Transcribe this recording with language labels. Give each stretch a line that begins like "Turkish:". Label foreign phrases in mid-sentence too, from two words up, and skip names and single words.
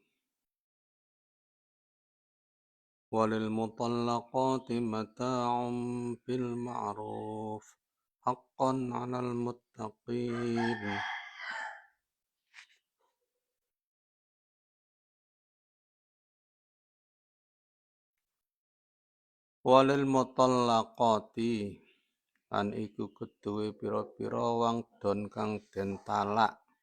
Arabic: وللمطلقات متاع بالمعروف حقا على المتقين.
Javanese: Walil mutallaqati lan iku keduwe pira-pira wangdon kang den talak